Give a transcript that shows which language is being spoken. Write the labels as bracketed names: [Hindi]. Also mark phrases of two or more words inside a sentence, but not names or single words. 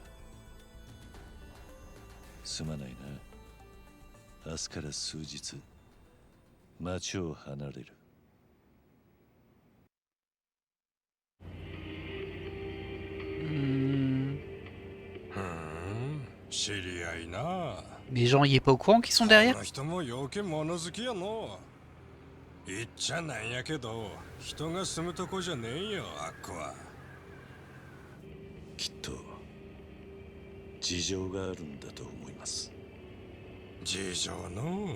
[Japanese] すまないな。明日から数日町を離れる。知り合いな。 [French] Mais Jean, il est pas au courant qu'ils sont [Japanese] こ [French] derrière? [Japanese] の人もよけ物好きやの。言っちゃなんやけど、人が住むとこじゃねえよ、あっこは。きっと事情があるんだと思います。事情の。